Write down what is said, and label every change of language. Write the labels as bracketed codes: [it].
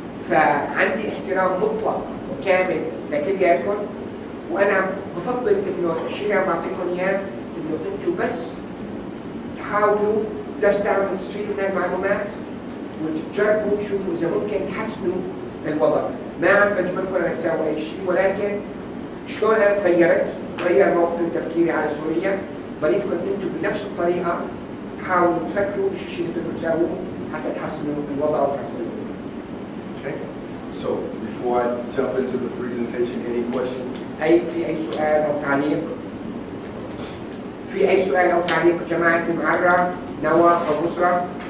[ar] فعندي احترام مطلق وكامل لكلياتكم، وأنا بفضل إنه الشيء اللي عم بعطيكم إياه إنه أنتم بس تحاولوا تستعملوا تستفيدوا من المعلومات وتجربوا تشوفوا إذا ممكن تحسنوا الوضع. ما عم بجبركم أن تساووا أي شيء، ولكن شلون أنا تغير موقفي وتفكيري على سوريا، بريدكم أنتم بنفس الطريقة تحاولوا تفكروا ايش الشيء اللي تقدروا تساووه حتى تحسنوا الوضع وتحسنوا الوضع. [en] Okay. So before I jump into the presentation, any questions? [ar] في أي سؤال أو تعليق؟ في أي سؤال أو تعليق جماعة المعرة، نوى أو بصرة؟